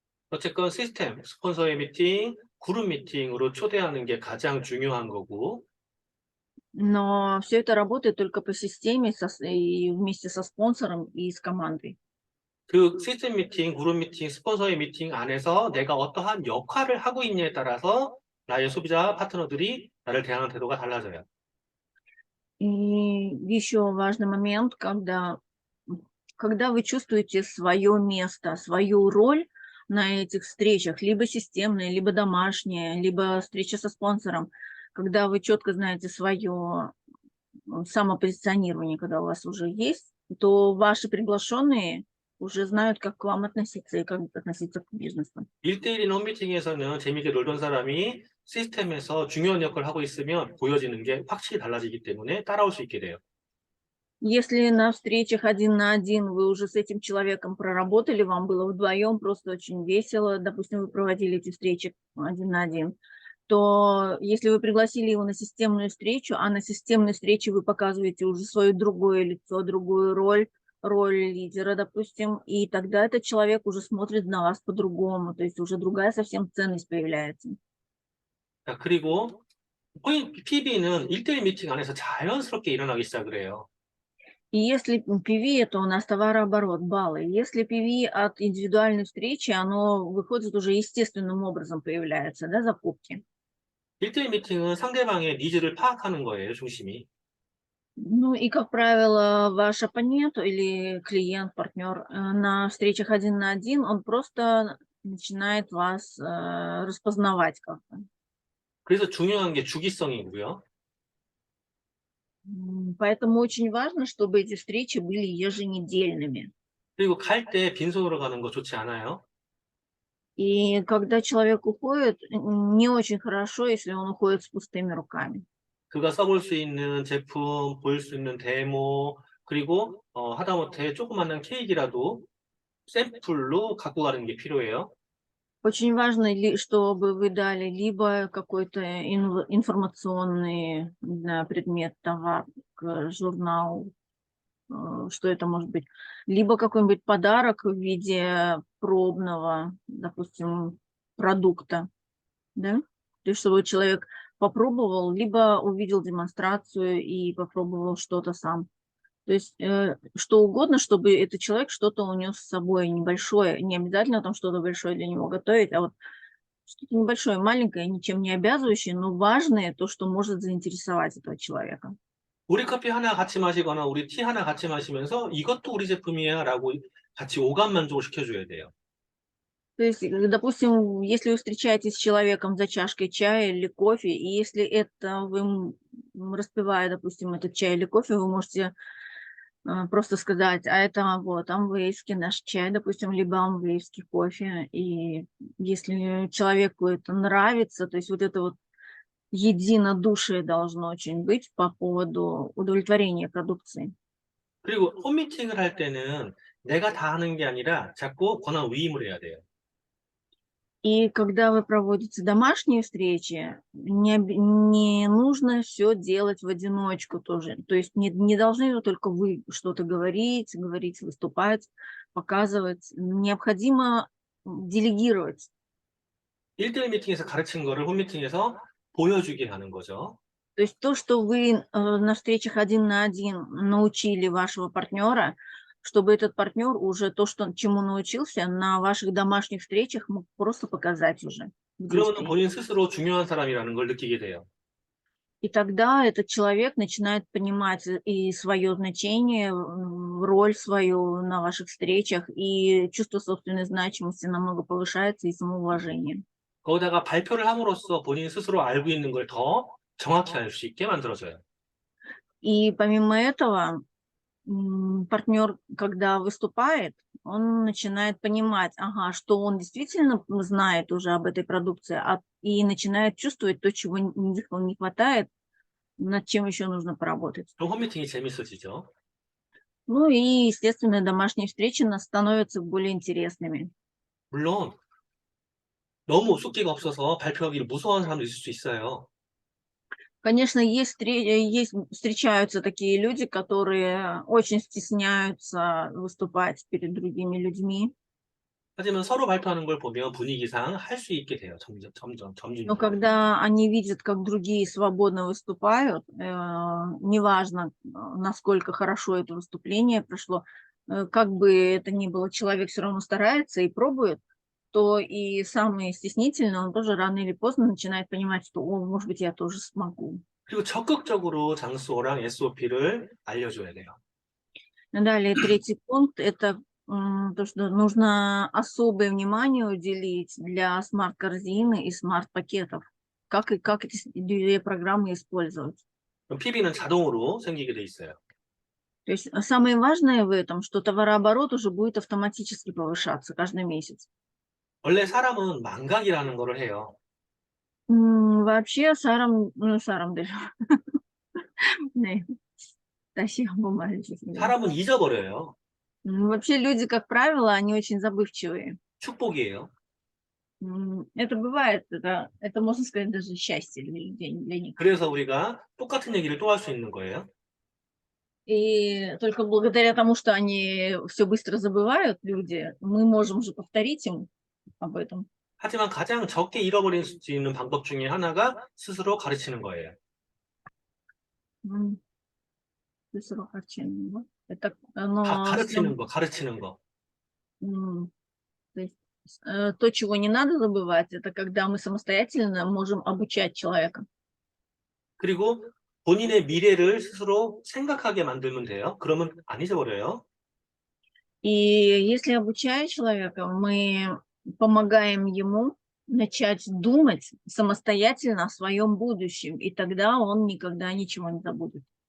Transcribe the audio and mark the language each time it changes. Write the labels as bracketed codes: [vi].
[ko] 어쨌건 시스템, 스폰서의 미팅, 그룹 미팅으로 초대하는 게 가장 중요한 거고 [ru] Но все это работает только по системе и вместе со спонсором и с командой. [ko] 그 시스템 미팅, 그룹 미팅, 스폰서의 미팅 안에서 내가 어떠한 역할을 하고 있냐에 따라서 나의 소비자 파트너들이 나를 대하는 태도가 달라져요. [ru] И еще важный момент, когда вы чувствуете свое место, свою роль на этих встречах, либо системные, либо домашние, либо встреча со спонсором, когда вы четко знаете свое самопозиционирование, когда у вас уже есть, то ваши приглашенные уже знают, как к вам относиться и как относиться к бизнесу. [ko] 1대1인 홈미팅에서는 재미있게 놀던 사람이 시스템에서 중요한 역할을 하고 있으면 보여지는 게 확실히 달라지기 때문에 따라올 수 있게 돼요. [ru] Если на встречах один на один вы уже с этим человеком проработали, вам было вдвоем просто очень весело, допустим, вы проводили эти встречи один на один, то если вы пригласили его на системную встречу, а на системной встрече вы показываете уже свое другое лицо, другую роль, роль лидера, допустим, и тогда этот человек уже смотрит на вас по-другому, то есть уже другая совсем ценность появляется. [ko] 자, 그리고 PB는 1대1 미팅 안에서 자연스럽게 일어나기 시작을 해요. [ru] И если PV, это у нас товарооборот, баллы. Если PV от индивидуальной встречи, оно выходит уже естественным образом появляется, да, закупки. [ko] 1대1 미팅은 상대방의 니즈를 파악하는 거예요, 중심이. [ru] Ну и, как правило, ваш оппонент или клиент, партнер на встречах один на один, он просто начинает вас распознавать как-то. [ko] 그래서 중요한 게 주기성이고요. [ru] Поэтому очень важно, чтобы эти встречи были еженедельными. [ko] 그리고 갈 때 빈손으로 가는 거 좋지 않아요? [ru] И когда человек уходит, не очень хорошо, если он уходит с пустыми руками. [ko] 그가 써볼 수 있는 제품, 보일 수 있는 데모, 그리고 하다못해 조그마한 케이크라도 샘플로 갖고 가는 게 필요해요. [ru] Очень важно, чтобы вы дали либо какой-то информационный, не знаю, предмет, товар, журнал, что это может быть, либо какой-нибудь подарок в виде пробного, допустим, продукта, да? То есть чтобы человек попробовал, либо увидел демонстрацию и попробовал что-то сам. То есть что угодно, чтобы этот человек что-то унес с собой небольшое, не обязательно там что-то большое для него готовить, а вот что-то небольшое, маленькое, ничем не обязывающее, но важное, то, что может заинтересовать этого человека. [ko] 우리 커피 하나 같이 마시거나 우리 티 하나 같이 마시면서 이것도 우리 제품이야 라고 같이 오감 만족을 시켜줘야 돼요. [ru] То есть, допустим, если вы встречаетесь с человеком за чашкой чая или кофе, и если это вы, распивая, допустим, этот чай или кофе, вы можете просто сказать, а это вот амвейский наш чай, допустим, либо амвейский кофе. И если человеку это нравится, то есть вот это вот единодушие должно очень быть по поводу удовлетворения продукции. [ko] 그리고 홈미팅을 할 때는 내가 다 하는 게 아니라 자꾸 권한 위임을 해야 돼요. [ru] И когда вы проводите домашние встречи, не нужно все делать в одиночку тоже. То есть не должны только вы что-то говорить, выступать, показывать. Необходимо делегировать. [ko] 1대1 미팅에서 가르친 거를 홈미팅에서 보여주게 하는 거죠. [ru] То есть то, что вы на встречах один на один научили вашего партнера, чтобы этот партнер уже то, что, чему научился, на ваших домашних встречах мог просто показать уже в [ko] 그러면 [ru] действии. [ko] 본인 스스로 중요한 사람이라는 걸 느끼게 돼요. [ru] И тогда этот человек начинает понимать и свое значение, роль свою на ваших встречах, и чувство собственной значимости намного повышается, и самоуважение. [ko] 거기다가 발표를 함으로써 본인 스스로 알고 있는 걸 더 정확히 알 수 있게 만들어줘요. [ru] И помимо этого, партнер, когда выступает, он начинает понимать, ага, что он действительно знает уже об этой продукции, и начинает чувствовать то, чего не хватает, над чем еще нужно поработать. [ko] 그럼 홈미팅이 재밌어지죠. [ru] Ну и, естественно, домашние встречи становятся более интересными. [ko] 물론 너무 숫기가 없어서 발표하기를 무서워하는 사람도 있을 수 있어요. [ru] Конечно, встречаются такие люди, которые очень стесняются выступать перед другими людьми. [ko] 하지만 서로 발표하는 걸 보면 분위기상 할 수 있게 돼요. [ru] Но [ko] 점진적으로. [ru] когда они видят, как другие свободно выступают, неважно, насколько хорошо это выступление прошло, как бы это ни было, человек все равно старается и пробует, то и самый стеснительный, он тоже рано или поздно начинает понимать, что, о, может быть, я тоже смогу. [ko] 그리고 적극적으로 장소랑 SOP를 알려줘야 돼요. [ru] Далее, третий пункт – это то, что нужно особое внимание уделить для смарт-корзины и смарт-пакетов. Как эти две программы использовать. [ko] 그럼 PB는 자동으로 생기게 돼 있어요. [ru] То есть самое важное в этом, что товарооборот уже будет автоматически повышаться каждый месяц. [ko] 원래 사람은 망각이라는 거를 해요. [ru] Вообще, [ko] 사람들, 네, 다시 한번 말해주세요. 사람은 잊어버려요. [ru] Вообще люди, как правило, они очень забывчивые. [ko] 축복이에요. [ru] Это бывает, это можно сказать даже счастье для людей, для них. [ko] 그래서 우리가 똑같은 얘기를 또 할 수 있는 거예요. [ru] И только благодаря тому, что они все быстро забывают, люди, мы можем же повторить им об этом. [ko] 하지만 가장 적게 잃어버릴 수 있는 방법 중에 하나가 스스로 가르치는 거예요. [ru] М, Сырохарчение, да? Это оно [ko] 가르치는 거, 가르치는 거. [ru] то есть, то, чего не надо забывать, это когда мы самостоятельно можем обучать человека. [ko] 그리고 본인의 미래를 스스로 생각하게 만들면 돼요. 그러면 안 잊어버려요. [ru] И если обучая человека, мы помогаем ему начать думать самостоятельно о своем будущем, и тогда он никогда ничего не забудет.